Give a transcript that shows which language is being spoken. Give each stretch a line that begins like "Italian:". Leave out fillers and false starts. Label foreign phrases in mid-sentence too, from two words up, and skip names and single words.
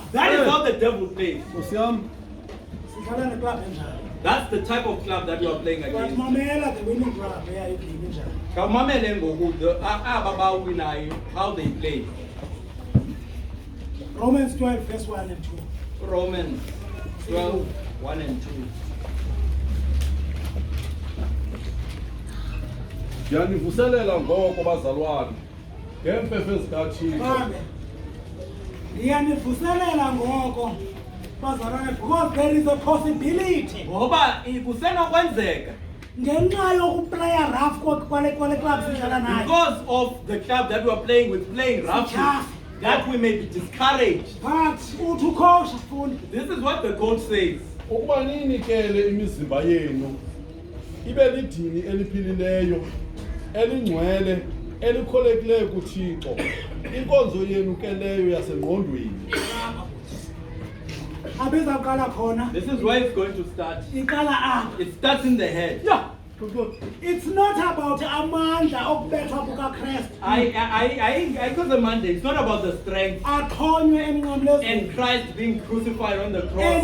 English: That is how the devil plays. That's the type of club that you are playing against. How they play. Romans 12 verse 1 and 2. Romans 12 1 and 2.
Xhosa: Yanivuselela ngoko bazalwane ngempefe zikaThixo.
English: Because there is a possibility. Because of the club that we are playing with, playing roughly, that we may be discouraged. But this is what the coach says.
Xhosa: Ukuba ninikele imizimba yenu ibe lidini eliphilileyo elingcwele elikholekileyo kuThixo inkonzo yenu ke leyo yasengqondweni.
English: This is where it's going to start. It starts in the head. Yeah. It's not about
Xhosa: amanda okubethwa buka
English: Christ. I got the mandate. It's not about the strength. And Christ being crucified on the cross.